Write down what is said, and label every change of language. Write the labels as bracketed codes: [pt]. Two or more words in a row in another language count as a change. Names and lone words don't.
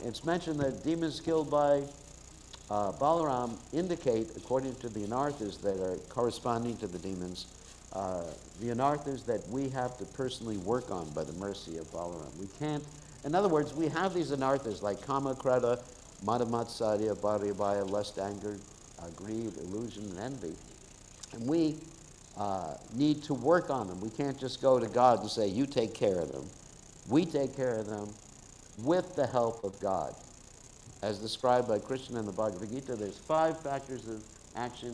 [en] It's mentioned that demons killed by Balaram indicate, according to the anarthas that are corresponding to the demons, the anarthas that we have to personally work on by the mercy of Balaram. We can't, in other words, we have these anarthas like [sa] kama, krata, madamatsarya, bharyabhaya, [en] lust, anger, greed, illusion, and envy. And we need to work on them. We can't just go to God and say, you take care of them. We take care of them with the help of God. As described by Krishna in the Bhagavad Gita, there's 5 factors of action.